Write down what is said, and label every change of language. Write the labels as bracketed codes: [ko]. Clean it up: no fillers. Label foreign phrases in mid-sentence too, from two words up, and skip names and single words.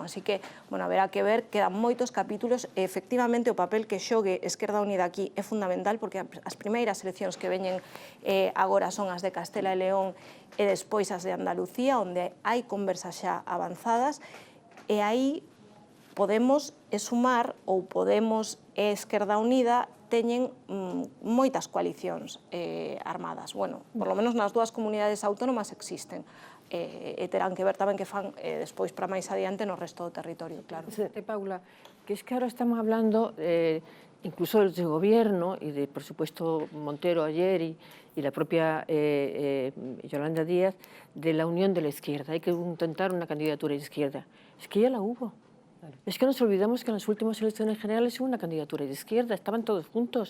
[gl] Así que, bueno, haberá que ver, quedan moitos capítulos e, efectivamente, o papel que xogue Esquerda Unida aquí é fundamental, porque as primeiras eleccións que veñen agora son as de Castela e León e despois as de Andalucía, onde hai conversas xa avanzadas, e aí Podemos e Sumar, ou Podemos e Esquerda Unida, teñen moitas coalicións armadas. Bueno, [es] por lo menos [gl] nas dúas comunidades autónomas existen. E terán que ver tamén que fan despois para máis adiante no resto do territorio, claro. [es] Paula, que es que ahora estamos hablando incluso del gobierno y de, por supuesto, Montero ayer y la propia Yolanda Díaz, de la unión de la izquierda. Hay que intentar una candidatura de izquierda. Es que ya la hubo. Es que nos olvidamos que en las últimas elecciones generales hubo una candidatura de izquierda, estaban todos juntos.